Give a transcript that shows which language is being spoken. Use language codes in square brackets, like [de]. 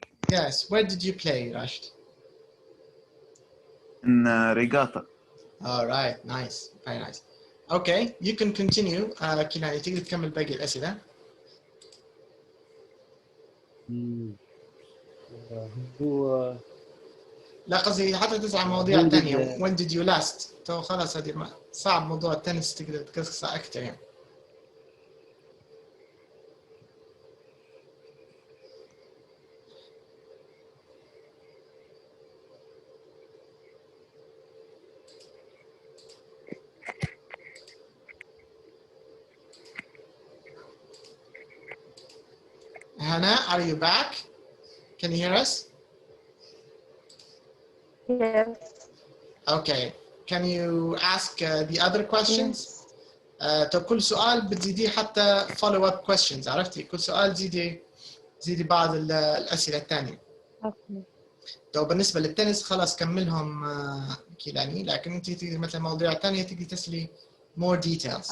[en] Yes, where did you play, Rashid? in Regatta. All right, nice, very nice. Okay, you can continue. [ar] كناني تقدر تكمل باقي الأسئلة. هو لا قصدي حتى تسعى مواضيع ثانية. [en] When did you last؟ [ar] تو خلاص هذه صعب موضوع التنس تقدر تقصصه أكثر يعني. [en] Hannah, are you back? Can you hear us? Yes. Okay. Can you ask the other questions? [ar] طب كل سؤال بتزيديه حتى [en] follow up questions. [ar] عرفتي؟ كل سؤال زيدي بعض الأسئلة الثانية. [en] Okay. [ar] طب بالنسبة للتنس خلاص كملهم كيلاني، لكن أنت تقدري مثلا مواضيع ثانية تقدري تسألي [en] more details.